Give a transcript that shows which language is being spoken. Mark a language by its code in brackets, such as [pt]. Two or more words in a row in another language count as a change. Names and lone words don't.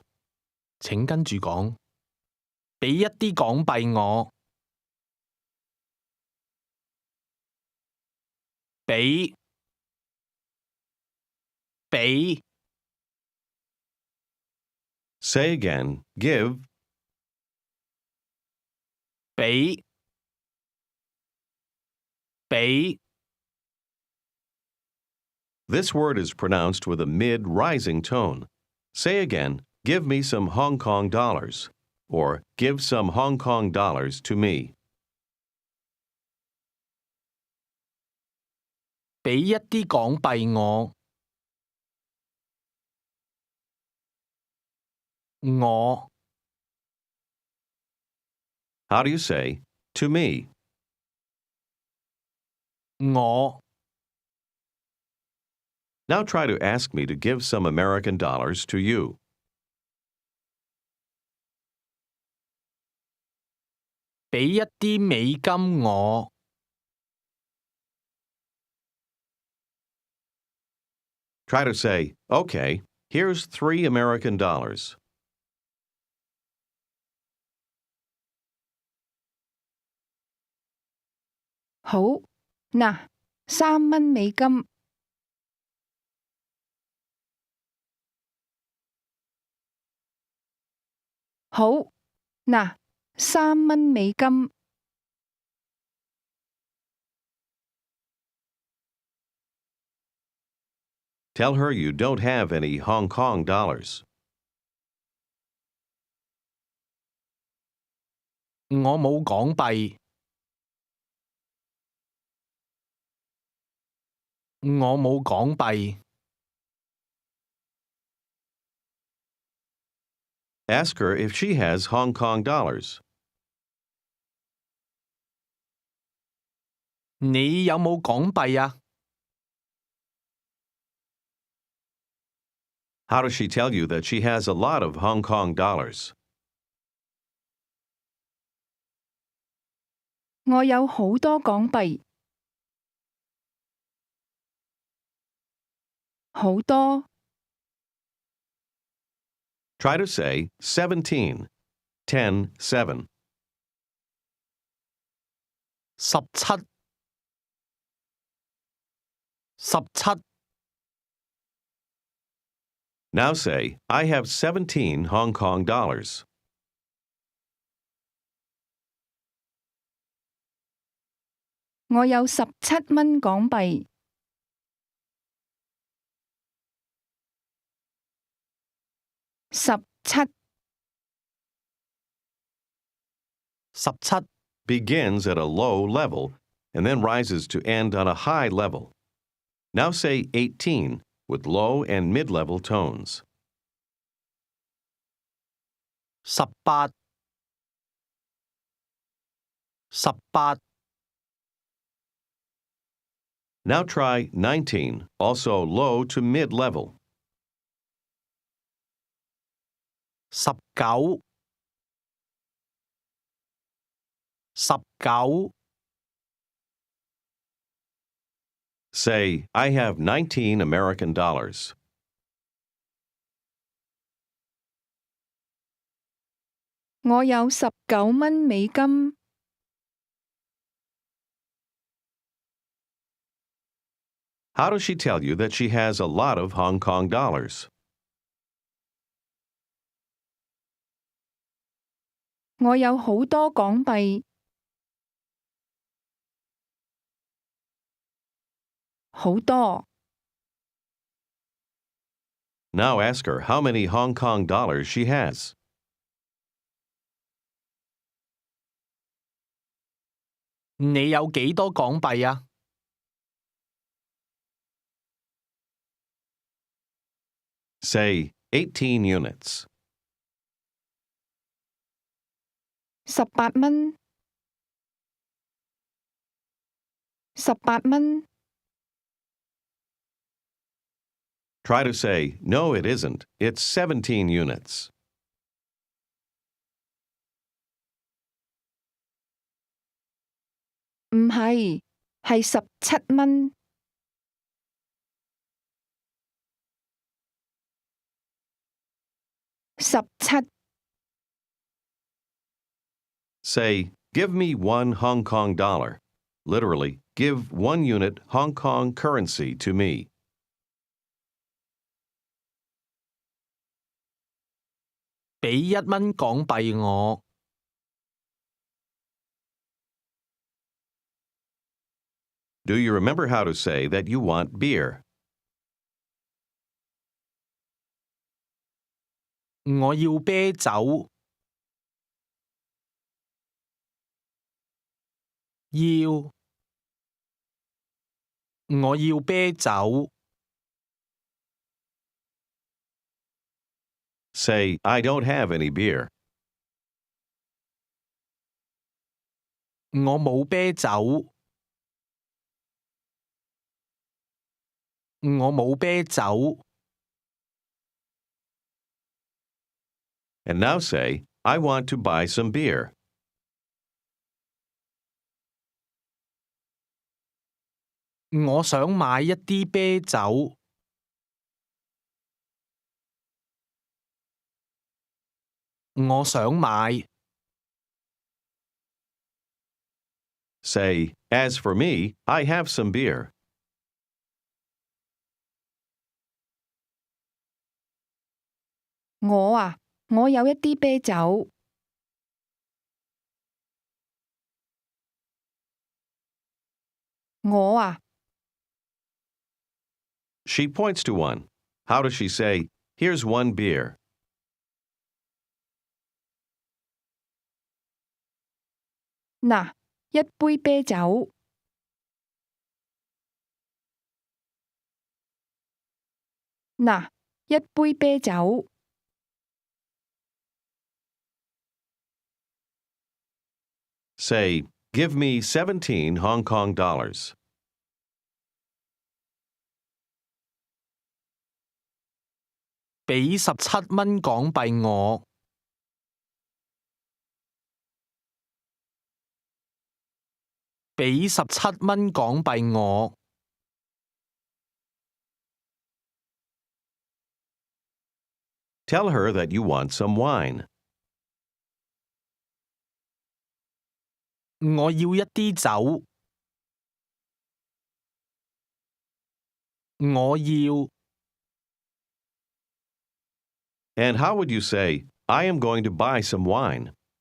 [yue] 請跟住講，俾一啲港幣我。俾。 [en] Say again, give. [yue] 俾。 [en] This word is pronounced with a mid-rising tone. Say again, give me some Hong Kong dollars, or give some Hong Kong dollars to me. [yue] 俾一啲港幣我。我 [en] How do you say to me? [yue] 我 [en] Now try to ask me to give some American dollars to you. [yue] 俾一啲美金我。 [en] Try to say, okay, here's $3 American. [yue] 好，嗱，3蚊美金。好，嗱，3蚊美金。 [en] Tell her you don't have any Hong Kong dollars. [yue] 我冇港幣。我冇港幣。 [en] Ask her if she has Hong Kong dollars. [yue] 你有冇港幣啊？ [en] How does she tell you that she has a lot of Hong Kong dollars? [yue] 我有好多港幣。好多。 [en] Try to say 17, 10, 7. [yue] 17。17。 [en] Now say, I have 17 Hong Kong dollars. [yue] 我有17蚊港幣。17 17 [en] Begins at a low level and then rises to end on a high level. Now say 18 with low and mid-level tones. [yue] 18 18 [en] Now try 19, also low to mid-level. [yue] 19 19 [en] Say, I have 19 American dollars. [yue] 我有19蚊美金。 [en] How does she tell you that she has a lot of Hong Kong dollars? [yue] 我有好多港幣。好多。 [en] Now ask her how many Hong Kong dollars she has. [yue] 你有幾多港幣啊？ [en] Say 18 units. [yue] 18蚊。18蚊。 [en] Try to say, no, it isn't. It's 17 units. [yue] 唔係，係17蚊。17 [en] Say, give me 1 Hong Kong dollar. Literally, give 1 unit Hong Kong currency to me. [yue] 俾1蚊港幣我。 [en] Do you remember how to say that you want beer? [yue] 我要啤酒。要我要啤酒。 [en] Say, I don't have any beer. [yue] 我冇啤酒。我冇啤酒。 [en] And now say, I want to buy some beer. [yue] 我想買一啲啤酒。我想買。 [en] Say, as for me, I have some beer. [yue] 我有一啲啤酒。我 [en] She points to one. How does she say, here's one beer? [yue] 嗱，一杯啤酒。嗱，一杯啤酒。 [en] Say, give me 17 Hong Kong dollars. [yue] 俾17蚊港幣我。俾17蚊港幣我。 [en] Tell her that you want some wine. [yue] 我要一啲酒。我要。 [en] And how would you say, I am going to buy some wine?